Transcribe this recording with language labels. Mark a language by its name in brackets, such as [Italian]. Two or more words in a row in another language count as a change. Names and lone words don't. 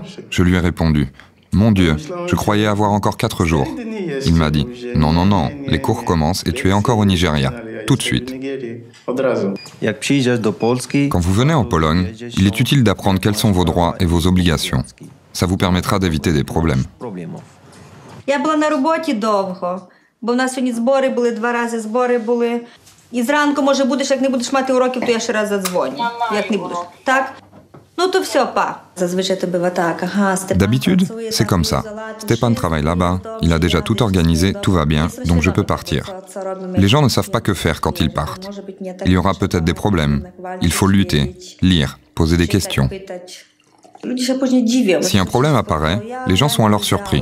[French] Je lui ai répondu, mon Dieu, je croyais avoir encore 4 jours. Il m'a dit, non, non, non, les cours commencent et tu es encore au Nigeria, tout de suite. Quand vous venez en Pologne, il est utile d'apprendre quels sont vos droits et vos obligations. Ça vous permettra d'éviter des problèmes. [Ukrainian] Я була на роботі довго, бо в нас сьогодні збори були, 2 рази збори були. І зранку, може, будеш, як не будеш мати уроків, то я ще раз задзвоню. Як не будеш. Так? Ну то все, па. Зазвичай то бива так. Ага, Степан. [French] D'habitude, c'est comme ça. Stéphane travaille là-bas, il a déjà tout organisé, tout va bien, donc je peux partir. Les gens ne savent pas que faire quand ils partent. Il y aura peut-être des problèmes. Il faut lutter, lire, poser des questions. Si un problème apparaît, les gens sont alors surpris.